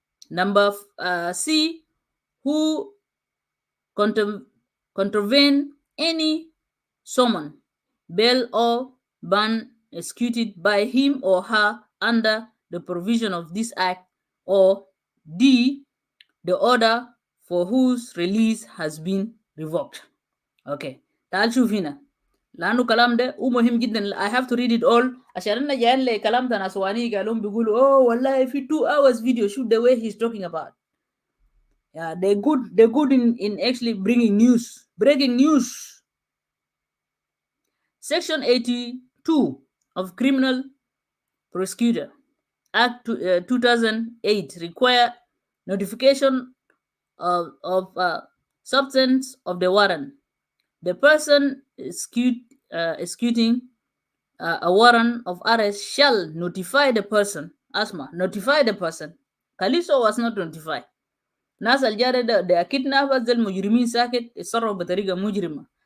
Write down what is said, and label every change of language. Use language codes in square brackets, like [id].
[en] Number C, who contravene any summon, bail, or ban executed by him or her under the provision of this act, or D, the order for whose release has been revoked. [ar] Okay, تعال شوف هنا لانه كلام ده مهم جدا. [en] I have to read it all [ar] عشان انا جايين لي كلام ده ناس واني قالوا بيقولوا [en] oh والله في 2 hours video shoot the way he's talking about. Yeah, they're good in actually bringing news, breaking news. Section 82 of Criminal Procedure Act 2008 require notification of substance of the warrant. The person executing a warrant of arrest shall notify the person. Notify the person. Kalisto was not notified. [ar] ناس الجارة ده kidnappers ده المجرمين ساكت يتصرفوا بطريقة مجرمة.